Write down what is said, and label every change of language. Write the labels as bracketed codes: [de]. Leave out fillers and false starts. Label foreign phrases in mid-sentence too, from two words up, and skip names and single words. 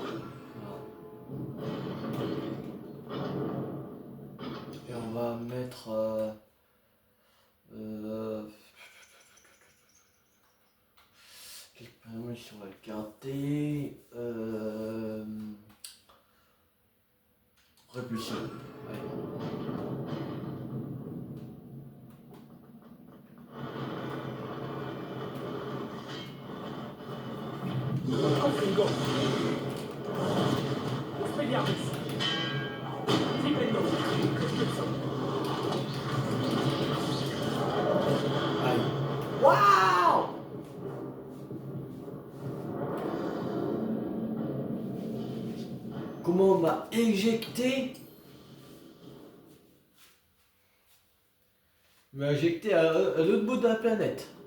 [fr] Voilà. Et on va mettre... quelques paramètres, on va le garder. Répulsion. Confringo. Expelliarmus. Flipendo. Expulsion. Aïe. Waouh! Comment on m'a éjecté? Il m'a éjecté à l'autre bout de la planète.